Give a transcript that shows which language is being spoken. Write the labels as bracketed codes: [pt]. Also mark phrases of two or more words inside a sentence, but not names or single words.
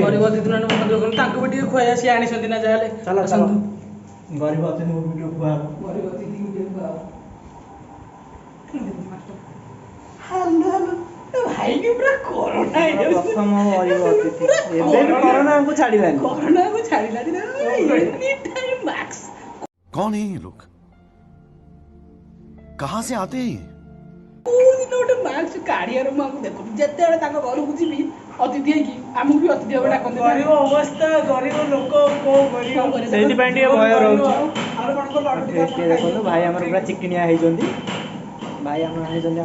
[or] ଗରିବ ଅତିଥି ମାନେ ମନ ଦୁଃଖ, ତାଙ୍କୁ ବି ଟିକେ ଖୁଆଇବା। ସିଏ ଆଣିଛନ୍ତି ନା ଯାହାହେଲେ। ଆସନ୍ତୁ, ଗରିବ ଅତିଥି ଭିଡ଼ିଓ ଖୁଆବ। ଗରିବ ଅତିଥି ଭିଡ଼ିଓ ଖୁଆବ। ହ୍ୟାଲୋ ଭାଇକି ପୁରା କରୋନା ହେଇଯାଉଛି। ପ୍ରଥମ ଗରିବ ଅତିଥି, ଏବେ ବି କରୋନାକୁ ଛାଡ଼ିଲାନି। [hi] कौन है ये लोग? कहां से आते हैं? [or] କୋଉଦିନ ଗୋଟେ ମାସ୍କ କାଢିବାର ମୁଁ ଆମକୁ ଦେଖୁଛି। ଯେତେବେଳେ ତାଙ୍କ ଘରକୁ ଯିବି ଅତିଥି ହେଇକି, ଆମକୁ ବି ଅତିଥି ଭାବେ ଡାକନ୍ତି। ଗରିବ ଅବସ୍ଥା, ଗରିବ ଲୋକ କ'ଣ କରିବ, ସେଇଥିପାଇଁ ଟିକେ ଭୟ ରହୁଛି। ଦେଖନ୍ତୁ ଭାଇ ଆମର ପୁରା ଚିକିଣିଆ ହେଇଛନ୍ତି। ଭାଇ ଆମର ଆଣିଛନ୍ତି,